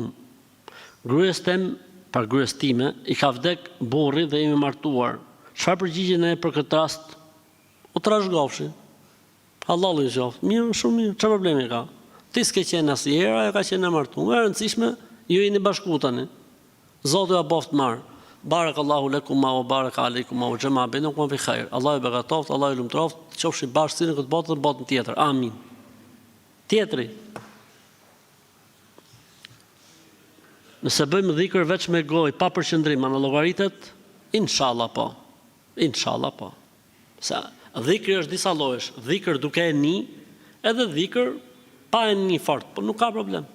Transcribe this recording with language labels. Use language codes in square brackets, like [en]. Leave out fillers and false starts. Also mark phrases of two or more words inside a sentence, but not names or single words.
[sq] Gruas time, i ka vdek burri dhe jemi martuar. Çfarë përgjigjen e për këtë rast? U trashëgofshin. Hallalli i qoftë. Mirë, shumë mirë. Çfarë problemi ka? Ti s'ke qenë asnjëherë, ajo ka qenë e martuar. E rëndësishme, ju jeni bashku tani. Zoti ja boft marr. [ar] بارك الله لكم وبارك عليكم وجمع بينكم في خير. [sq] Allahu begatoft, Allahu lumtroft, qofshi bashkë në këtë botë dhe botën tjetër. Amin. Tjetri. Nëse bëjmë dhikr veç me gojë, pa përqendrim, në llogaritet, inshallah po. Inshallah po. Sa dhikri është disa llojesh. Dhikr duke e ni, edhe dhikr pa e ni fort, po nuk ka problem.